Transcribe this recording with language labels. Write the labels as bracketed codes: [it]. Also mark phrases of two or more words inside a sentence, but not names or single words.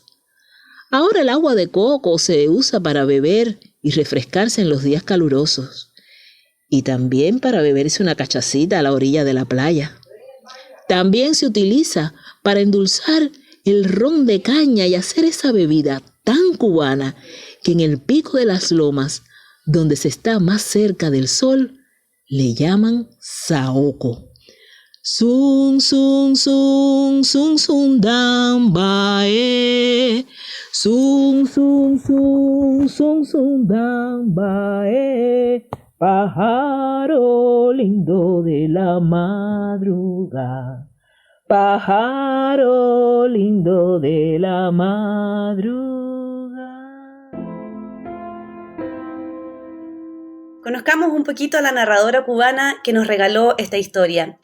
[es] Ahora el agua de coco se usa para beber y refrescarse en los días calurosos, y también para beberse una cachacita a la orilla de la playa. También se utiliza para endulzar el ron de caña y hacer esa bebida tan cubana que en el pico de las lomas, donde se está más cerca del sol, le llaman saoco. Sun, sun, sun, sun, sun, dan, bae. Sun, sun, sun, sun, sun, dan, bae. Pájaro lindo de la madrugada. Pájaro lindo de la madrugada. Conozcamos un poquito a la narradora cubana que nos regaló esta historia.